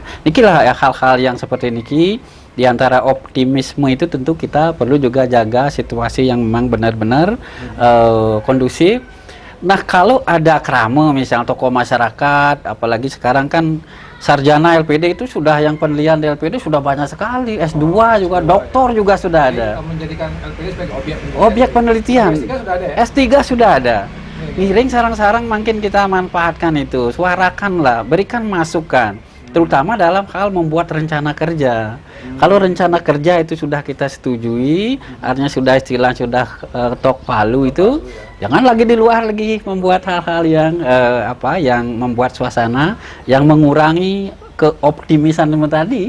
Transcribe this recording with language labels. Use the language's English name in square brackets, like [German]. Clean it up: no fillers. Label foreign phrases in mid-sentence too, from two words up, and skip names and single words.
[Indonesian] Nikilah hal-hal yang seperti niki, diantara optimisme itu tentu kita perlu juga jaga situasi yang memang benar-benar kondusif. Nah, kalau ada krame misalnya tokoh masyarakat, apalagi sekarang kan sarjana LPD itu sudah yang penelitian di LPD sudah banyak sekali, S2 juga, doktor juga sudah ada. Jadi, menjadikan LPD sebagai Objek penelitian. S3 sudah ada ya? S3 sudah ada. [Balinese] Ngiring sarang-sarang [Indonesian] makin kita manfaatkan itu, suarakanlah, berikan masukan, terutama dalam hal membuat rencana kerja. Kalau rencana kerja itu sudah kita setujui, artinya sudah istilah sudah ketok palu itu, jangan lagi di luar lagi membuat hal-hal yang yang membuat suasana, yang mengurangi keoptimisan tadi.